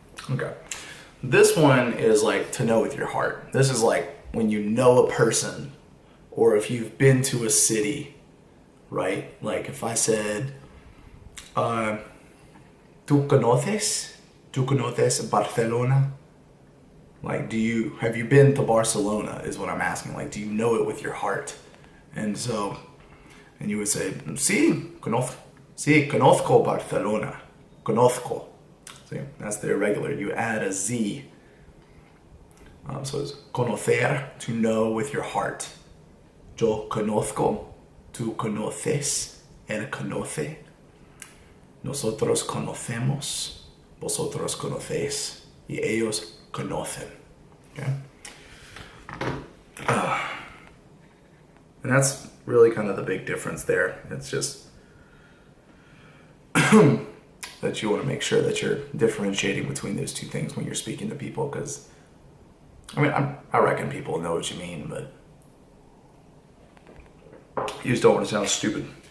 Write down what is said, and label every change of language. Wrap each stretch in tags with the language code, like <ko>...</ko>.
<en>Okay. This one is like to know with your heart. This is like when you know a person or if you've been to a city, right? Like if I said,</en> <es>¿Tú conoces? ¿Tú conoces Barcelona?</es> <en>Like, have you been to Barcelona is what I'm asking. Like, do you know it with your heart? And you would say,</en> <es>sí, conozco Barcelona. Conozco.</es> <en>See, that's the irregular. You add a Z. So it's conocer, to know with your heart.</en> <es>Yo conozco, tú conoces, él conoce. Nosotros conocemos, vosotros conocéis, y ellos conocen.</es> <en>Okay? And that's really kind of the big difference there. It's just that you want to make sure that you're differentiating between those two things when you're speaking to people, because I mean, I reckon people know what you mean, but you just don't want to sound stupid.</en>